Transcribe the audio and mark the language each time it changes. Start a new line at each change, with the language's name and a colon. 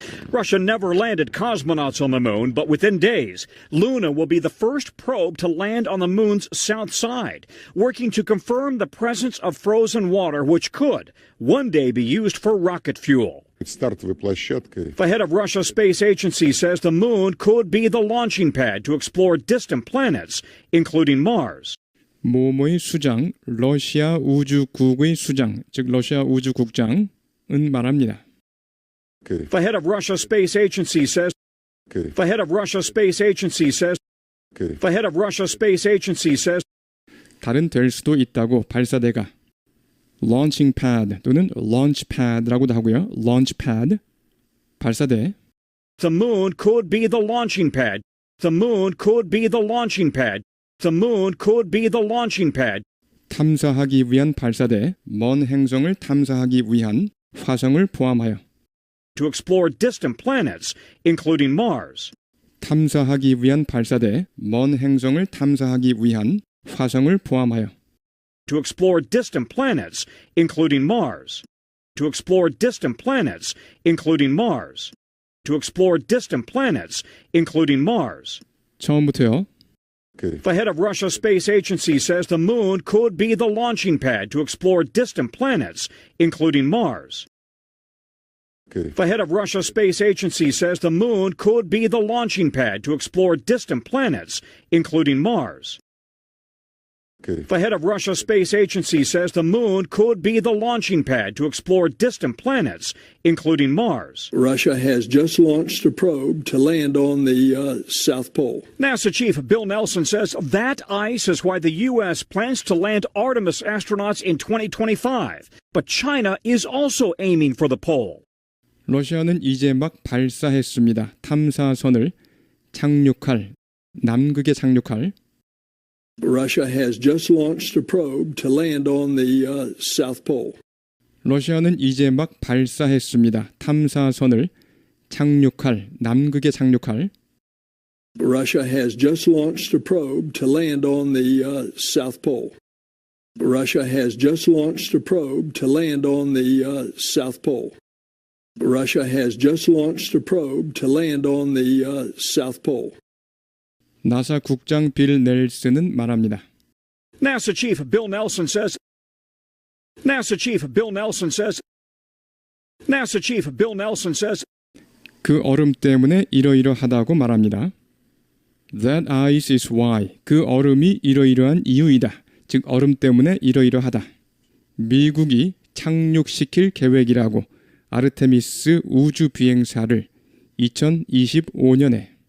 English: Russia never landed cosmonauts on the moon, but within days, Luna will be the first probe to land on the moon's south side, working to confirm the presence of frozen water which could one day be used for rocket fuel. стартовой площадкой. The head of Russia's space agency says the moon could be the launching pad to explore distant planets, including Mars.
Korean: 모모의 수장, 러시아 우주국의 수장, 즉 러시아 우주국장은 말합니다.
English: The The head of Russia's space agency says The head of Russia's space agency says The head of Russia's space agency says
Korean: 다른 될 수도 있다고 발사대가 launching pad 또는 launch pad라고도 하고요.
English: launch pad 발사대 the moon could be the launching pad. The moon could be the launching pad. The moon could be the launching pad.
Korean: 탐사하기 위한 발사대 먼 행성을 탐사하기 위한 화성을 포함하여
English: To explore distant planets, including Mars.
Korean: 탐사하기 위한 발사대 먼 행성을 탐사하기 위한 화성을 포함하여
English: To explore distant planets, including Mars. To explore distant planets, including Mars. To explore distant planets, including Mars.
Korean: 처음부터요.
English: The head of Russia's space agency says the moon could be the launching pad to explore distant planets, including Mars. The head of Russia's space agency says the moon could be the launching pad to explore distant planets, including Mars. The head of Russia's space agency says the moon could be the launching pad to explore distant planets, including Mars. Russia has just launched a probe to land on the South Pole. NASA Chief Bill Nelson says that ice is why the U.S. plans to land Artemis astronauts in 2025. But China is also aiming for the pole.
Korean: 러시아는 이제 막 발사했습니다. 탐사선을 착륙할 남극에 착륙할
English: Russia has just launched a probe to land on the South Pole.
Korean: 러시아는 이제 막 발사했습니다. 탐사선을 착륙할 남극에 착륙할
English: Russia has just launched a probe to land on the South Pole. Russia has just launched a probe to land on the South Pole. Russia has just launched a probe to land on the South Pole.
Korean: 나사 국장 빌 넬슨은 말합니다.
English: NASA Chief Bill Nelson says NASA Chief Bill Nelson says NASA Chief Bill Nelson says
Korean: 그 얼음 때문에 이러이러하다고 말합니다.
English: That ice is why.
Korean: 그 얼음이 이러이러한 이유이다. 즉 얼음 때문에 이러이러하다. 미국이 착륙시킬 계획이라고 아르테미스 우주 비행사를 2025년에